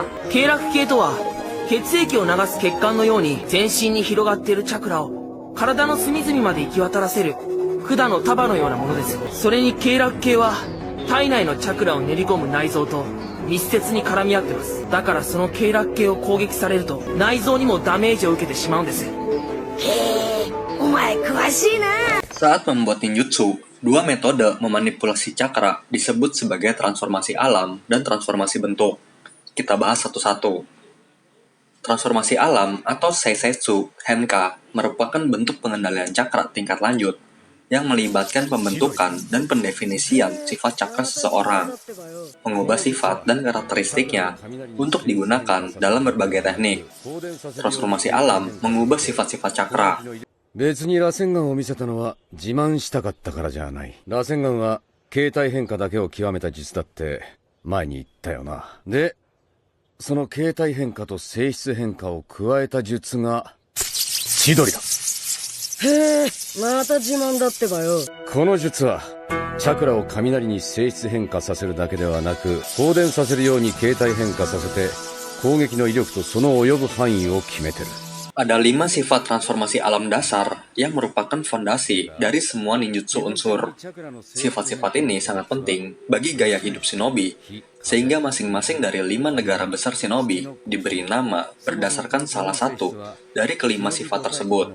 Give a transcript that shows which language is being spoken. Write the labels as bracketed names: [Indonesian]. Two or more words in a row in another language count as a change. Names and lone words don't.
[Japanese] 経絡系とは血液を流す血管のように全身に広がっているチャクラを体の隅々まで行き渡らせる管の束のようなものです。それに経絡系は体内のチャクラを練り込む内臓と密接に絡み合ってます。だからその経絡系を攻撃されると内臓にもダメージを受けてしまうんです。へえ、お前詳しいな。 [Indonesian] Saat membuat ninjutsu, dua metode memanipulasi cakra disebut sebagai transformasi alam dan transformasi bentuk. Kita bahas satu-satu. Transformasi alam atau [Japanese] 性質変化 [Indonesian] merupakan bentuk pengendalian cakra tingkat lanjut yang melibatkan pembentukan dan pendefinisian sifat cakra seseorang, mengubah sifat dan karakteristiknya untuk digunakan dalam berbagai teknik. Transformasi alam mengubah sifat-sifat cakra. [Japanese] 別に螺旋岩を見せたのは自慢したかったからじゃない。螺旋岩は形態変化だけを極めた術だって前に言ったよな。で、その形態変化と性質変化を加えた術が千鳥だ。へえ、また自慢だってばよ。この術はチャクラを雷に性質変化させるだけではなく、放電させるように形態変化させて攻撃の威力とその及ぶ範囲を決めてる。 [Indonesian] Ada 5 sifat transformasi alam dasar yang merupakan fondasi dari semua ninjutsu unsur. Sifat-sifat ini sangat penting bagi gaya hidup shinobi, sehingga masing-masing dari 5 negara besar shinobi diberi nama berdasarkan salah satu dari kelima sifat tersebut.